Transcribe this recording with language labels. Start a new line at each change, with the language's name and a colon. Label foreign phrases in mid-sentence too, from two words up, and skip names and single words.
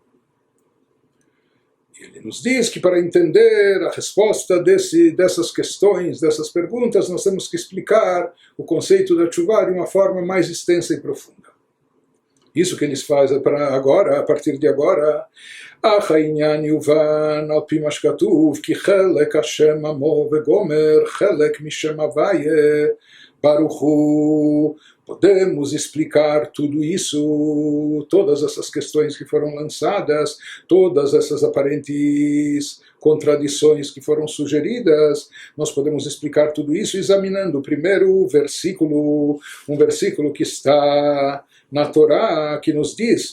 Portuguese: Ele nos diz que para entender a resposta dessas questões, dessas perguntas, nós temos que explicar o conceito da Tshuvah de uma forma mais extensa e profunda. Isso que eles fazem para agora, a partir de agora,
Hebrew: אך העניין יובן על פי מה שכתוב כי חלק השם עמו וגומר חלק משם הוויה ברוך הוא.
Portuguese: Podemos explicar tudo isso, todas essas questões que foram lançadas, todas essas aparentes contradições que foram sugeridas, nós podemos explicar tudo isso examinando primeiro o versículo, um versículo que está na Torá, que nos diz: